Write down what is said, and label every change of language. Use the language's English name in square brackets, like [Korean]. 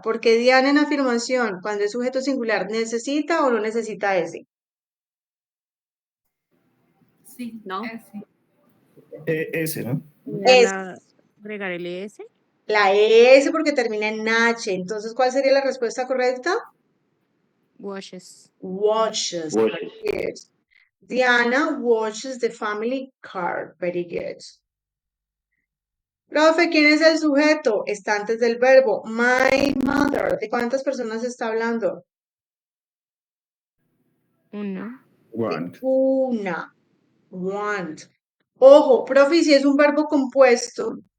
[Spanish] Porque Diana en afirmación, cuando es sujeto singular, ¿necesita o no necesita ese? Sí, No. ese. Ese, ¿no? Es Agregar el ES. la S porque termina en H. Entonces, ¿cuál sería la respuesta correcta? [English] Washes. Watches. Watches. Yes. Diana watches the family car. Very good. [Spanish] Profe, ¿quién es el sujeto? Está antes del verbo. [English] My mother. [Spanish] ¿De cuántas personas está hablando? Una. [English] Want. [Spanish] Una. [English] Want. [Spanish] Ojo, profe, si es un verbo compuesto,